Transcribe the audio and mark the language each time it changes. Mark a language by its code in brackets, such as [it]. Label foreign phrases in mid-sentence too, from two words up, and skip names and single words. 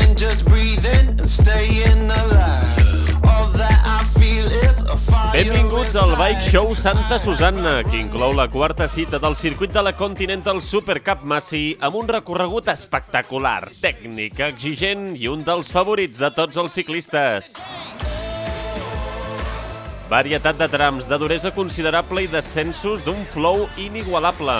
[en] just breathing and staying alive. All that I feel is a fire. [ca] Benvinguts al Bike Show Santa Susanna, que inclou la quarta cita del circuit de la Continental Super Cup Massey amb un recorregut espectacular, tècnic, exigent i un dels favorits de tots els ciclistes. Varietat de trams, de duresa considerable i descensos d'un flow inigualable.